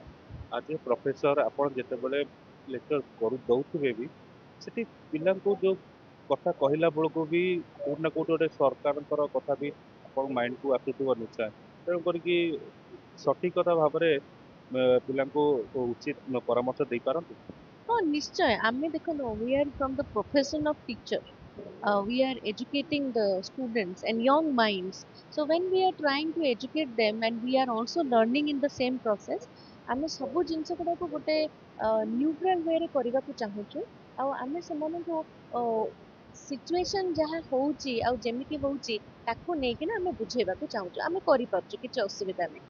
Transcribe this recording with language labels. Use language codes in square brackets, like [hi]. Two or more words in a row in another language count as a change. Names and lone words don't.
[or] ଆଜି ପ୍ରଫେସର ଆପଣ ଯେତେବେଳେ ଲେକ୍ଚର ଦଉଥିବେ ବି, ସେଠି ପିଲାଙ୍କୁ ଯୋଉ କଥା କହିଲା ବେଳକୁ ବି କୋଉଠି ନା କୋଉଠି ଗୋଟେ ସରକାରଙ୍କର କଥା ବି ଆପଣଙ୍କ ମାଇଣ୍ଡକୁ ଆସୁଥିବ ନିଶ୍ଚୟ। ତେଣୁ କରିକି ସଠିକତା ଭାବରେ ପିଲାଙ୍କୁ ଉଚିତ ପରାମର୍ଶ ଦେଇପାରନ୍ତି। ହଁ ନିଶ୍ଚୟ, ଆମେ ଦେଖନ୍ତୁ [en] we are from the profession of teacher. We are educating the students and young minds. So when we are trying to educate them and we are also learning in the same process, [or] ଆମେ ସବୁ ଜିନିଷ ଗୁଡାକୁ ଗୋଟେ ନ୍ୟୁଟ୍ରାଲ ୱେରେ କରିବାକୁ ଚାହୁଁଛୁ। ଆଉ ଆମେ ସେମାନଙ୍କୁ ସିଚୁଏସନ ଯାହା ହଉଛି ଆଉ ଯେମିତି ହଉଛି ତାକୁ ନେଇକିନା ଆମେ ବୁଝେଇବାକୁ ଚାହୁଁଛୁ। ଆମେ କରିପାରୁଛୁ, କିଛି ଅସୁବିଧା ନାହିଁ।